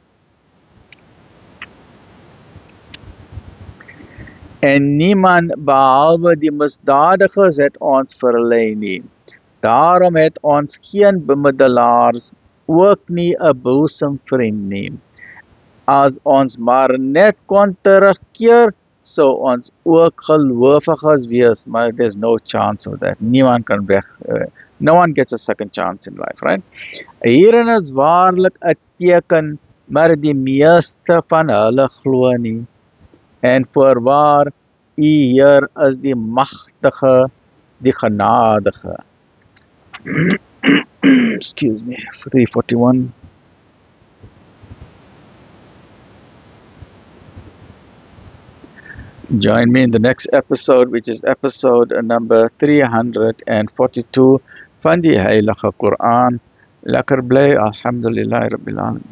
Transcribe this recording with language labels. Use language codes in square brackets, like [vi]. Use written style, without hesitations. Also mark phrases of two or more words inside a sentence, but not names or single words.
[af] En niemand behalwe die misdadigers het ons verlei nie. Daarom het ons geen bemiddelaars, ook nie 'n boesemvriend nie. As ons maar net kon terugkeer, sou ons ook gelowiges wees, maar [en] there's no chance of that. [af] Niemand kan weg. [en] No one gets a second chance in life, right? [af] Hierin is waarlik 'n teken, maar die meeste van hulle glo nie. En voorwaar, U Heer is die magtige, die genadige. [en] Excuse me, 341. Join me in the next episode, which is episode number 342 [af] van die Heilige Koran. Lekker bly, [ar] الحمد لله رب العالمين.